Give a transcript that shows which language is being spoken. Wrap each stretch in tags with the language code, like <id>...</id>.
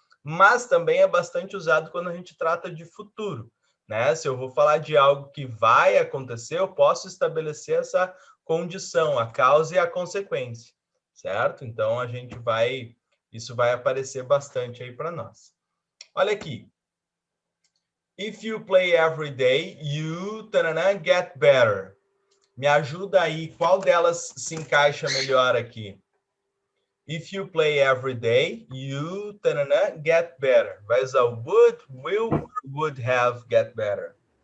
<pt>Mas também é bastante usado quando a gente trata de futuro, né? Se eu vou falar de algo que vai acontecer, eu posso estabelecer essa condição, a causa e a consequência, certo? Então, isso vai aparecer bastante aí para nós. Olha aqui.</pt> <en>If you play every day, you get better.</en> <pt>Me ajuda aí, qual delas se encaixa melhor aqui?</pt> <en>If you play every day, you get better.</en> <pt>Vai usar o</pt> <en>would, will, or would have get better?</en>